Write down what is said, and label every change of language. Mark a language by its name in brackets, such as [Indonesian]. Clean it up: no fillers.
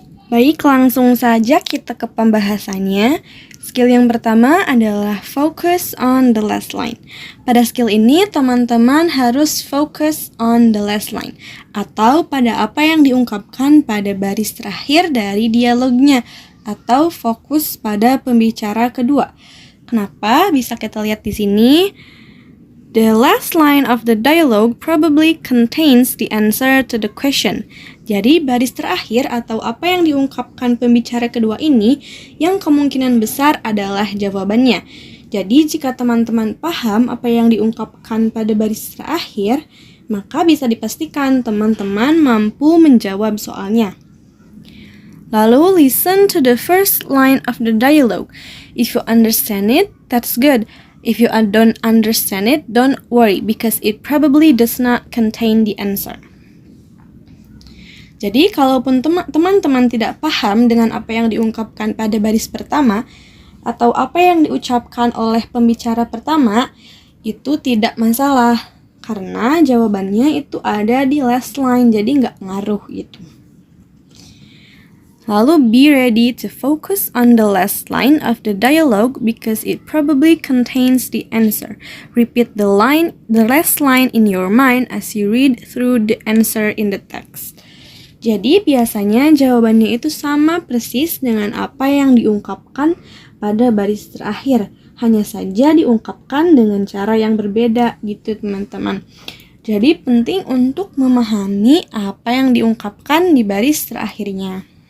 [Indonesian] Baik, langsung saja kita ke pembahasannya. Skill yang pertama adalah [English] focus on the last line. [Indonesian] Pada skill ini, teman-teman harus [English] focus on the last line, [Indonesian] atau pada apa yang diungkapkan pada baris terakhir dari dialognya, atau fokus pada pembicara kedua. Kenapa? Bisa kita lihat di sini. [English] The last line of the dialogue probably contains the answer to the question. [Indonesian] Jadi, baris terakhir atau apa yang diungkapkan pembicara kedua ini yang kemungkinan besar adalah jawabannya. Jadi, jika teman-teman paham apa yang diungkapkan pada baris terakhir, maka bisa dipastikan teman-teman mampu menjawab soalnya. Lalu, [English] listen to the first line of the dialogue. If you understand it, that's good. If you don't understand it, don't worry because it probably does not contain the answer. [Indonesian] Jadi, kalaupun teman-teman tidak paham dengan apa yang diungkapkan pada baris pertama atau apa yang diucapkan oleh pembicara pertama, itu tidak masalah karena jawabannya itu ada di [English] last line, [Indonesian] jadi nggak ngaruh gitu. Lalu, [English] be ready to focus on the last line of the dialogue because it probably contains the answer. Repeat the last line in your mind as you read through the answer in the text. [Indonesian] Jadi, biasanya jawabannya itu sama persis dengan apa yang diungkapkan pada baris terakhir. Hanya saja diungkapkan dengan cara yang berbeda gitu, teman-teman. Jadi, penting untuk memahami apa yang diungkapkan di baris terakhirnya.